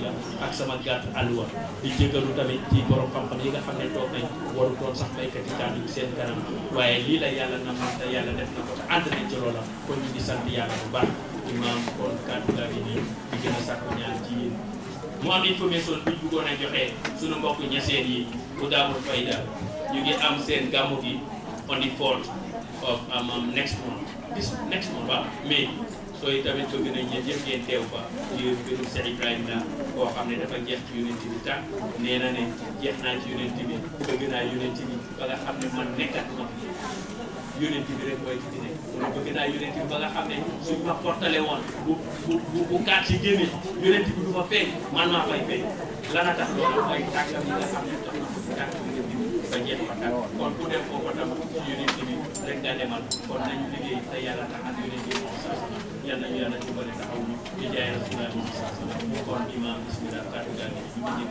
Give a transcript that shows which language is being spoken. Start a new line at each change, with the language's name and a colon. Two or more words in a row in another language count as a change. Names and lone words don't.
Wolof: la ak sama gàtt àlluwa di jéggalu tamit ci borom xam-xam yi nga xam ne toog nañ waru doon sax baykat yi kàddu yi seen kanam waaye lii la yàlla na man te yàlla def na ko te ànd nañ ci loola kon ñu ngi sant yàlla bu baax imam kon kàddu gaa ngi nii di gën a sàkku ñaan ci yéen mu am information bi ñu bëggoon a joxe suñu mbokk ñeseen yi Hudaamul Fayda ñu ngi am seen gàmmu gi
English: on the 4th of next
Wolof: month waaw mais sooy tamit bëgg nañ ñeen yëpp ngeen teew fa ci mbirum Cheikh Ibrahima la koo xam ne dafa jeex ci yonent bi tànk nee na ne jeex naa ci yonent bi bëgg naa yonent bi ba nga xam ne man nekkatuma yonent bi rek mooy ci di nekk mu ne bëgg naa yonent bi ba nga xam ne suñ ma portale woon bu kaat ci génne yonent bi du fa feeñ man maa fay feeñ lana tax loolu mooy tànkam yi nga xam ne jox na ko si tànk bi ngeen ba jeex fa tànk kon ku dem foofu tam ci yonent bi rek nga demal kon nañu liggéey te yàlla tax ak yonent bi moom saa yal nañu yàlla dimbali taxaw ñu di jaay Rasulullah moom saa kon imam bismillah kàddu gaa ngi ñu ngi